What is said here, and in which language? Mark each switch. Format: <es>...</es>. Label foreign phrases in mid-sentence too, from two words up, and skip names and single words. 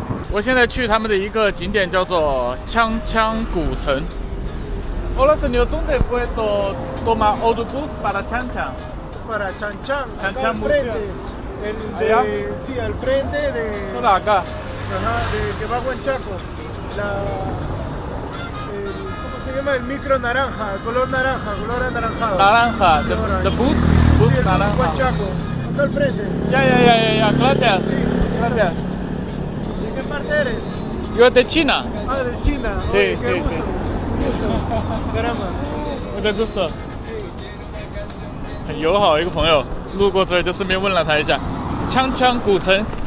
<zh>我现在去他们的一个景点叫做枪枪古城。</zh> <es>Hola señor, ¿dónde puedo tomar autobús para Chanchan? Para Chanchan, Chanchan acá al frente. Allá. Sí, al frente de. Hola, acá. Ajá, de que va a Huanchaco. ¿Cómo se llama? El micro naranja, el color naranja, color anaranjado. Naranja, Sí,</es> <en>the orange. bus</en> <es>Sí, el naranja. Huanchaco, acá al frente. Ya, gracias. Sí. Gracias. ¿De qué parte eres? Yo de China. Ah, de China. Sí, Oye, sí, qué gusto. sí. Gusto. Caramba.</es> <zh>我的gusto。很友好的一个朋友，路过这里就顺便问了他一下，枪枪古城。</zh>